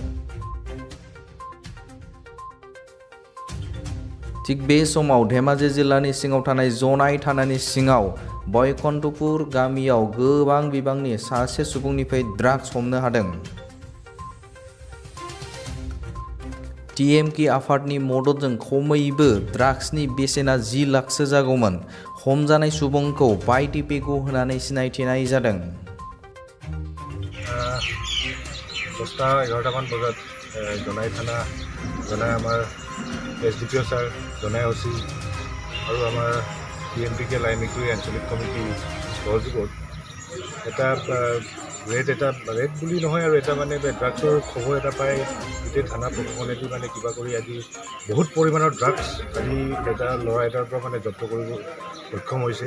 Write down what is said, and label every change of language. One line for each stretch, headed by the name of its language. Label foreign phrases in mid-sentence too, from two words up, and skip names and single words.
Bodo: थिग बे समाव धेमाजि जिल्लानि सिङाव थानाय जनाय थानानि सिङाव बैकुन्ठपुर गामियाव गोबां बिबांनि सासे सुबुंनिफ्राय ड्राग्स हमनो हादों। टिएमके आफादनि मददजों खमैबो ड्राग्सनि बेसेना 10 लाखसो जागौमोन। हमजानाय सुबुंखौ बायदि पेगु होनानै सिनायथिनाय जादों।
Assamese: 10-11টামান বজাত জনাই থানা জনাই আমাৰ SDPO ছাৰ জনাই OC আৰু আমাৰ TMPK লাইমিকুৰি আঞ্চলিক কমিটি সহযোগত এটা ৰেড বুলি নহয় আৰু এটা মানে ড্ৰাগছৰ খবৰ এটা পাই গোটেই থানা প্ৰশাসনেদি মানে কিবা কৰি আজি বহুত পৰিমাণৰ ড্ৰাগছ আজি এটা ল'ৰা এটাৰ পৰা মানে জব্দ কৰিব সক্ষম হৈছে।